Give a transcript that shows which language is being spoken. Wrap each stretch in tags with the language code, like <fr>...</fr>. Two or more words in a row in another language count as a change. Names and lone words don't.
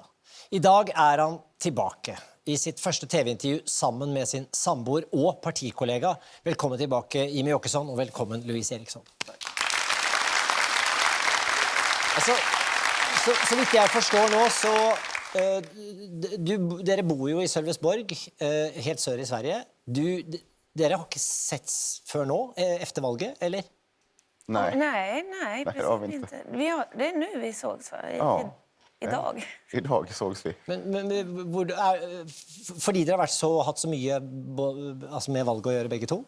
<no>I dag er han tilbake i sitt første TV-intervju sammen med sin samboer og partikollega. Velkommen tilbake, Jimmie Åkesson, og velkommen, Louise Eriksson. Altså, så vidt jeg forstår nå, så dere bor jo i Sölvesborg, helt sør i Sverige. Dere har</no> <sv>inte setts för</sv> <no>nå efter valget, eller?</no> <sv>Nej, precis inte. Det är nu vi sågs, va? Idag. Idag sågs vi.</sv> <no>Men fordi dere har haft så mye alltså med valget</no> <sv>att göra bägge två?</sv>